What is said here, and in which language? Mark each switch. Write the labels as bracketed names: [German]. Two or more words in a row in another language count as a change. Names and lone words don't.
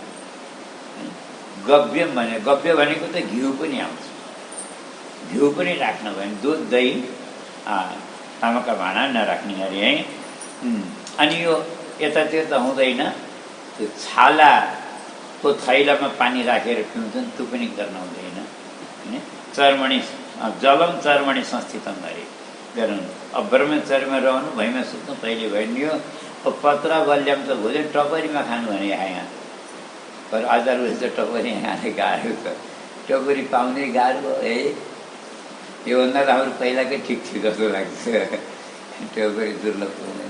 [Nepali] गव्यम गव्य भनेको त घिउ पनि आउँछ, घिउ पनि राख्नु भयो भने दुध दही तामाका भाँडा नराख्ने अरे है। अनि यो यतातिर त हुँदैन, त्यो छालाको थैलामा पानी राखेर पिउँछन्, त्यो पनि गर्न हुँदैन होइन। [Sanskrit] चर्मणी जलम चर्मणी संस्थितम [Nepali] अरे गराउनु। अब ब्रह्मचर्यमा रहनु, भैँमा सुत्नु पहिले भनियो। अब पत्र बल्याम त भोजन टपरीमा खानु भने यहाँ, पर हजार वर्ष त टपरी खाने गाह्रो छ, टपरी पाउने गाह्रो है। योभन्दा त हाम्रो पहिलाकै ठिक थियो जस्तो लाग्छ, टपरी दुर्लभ हुँदैन।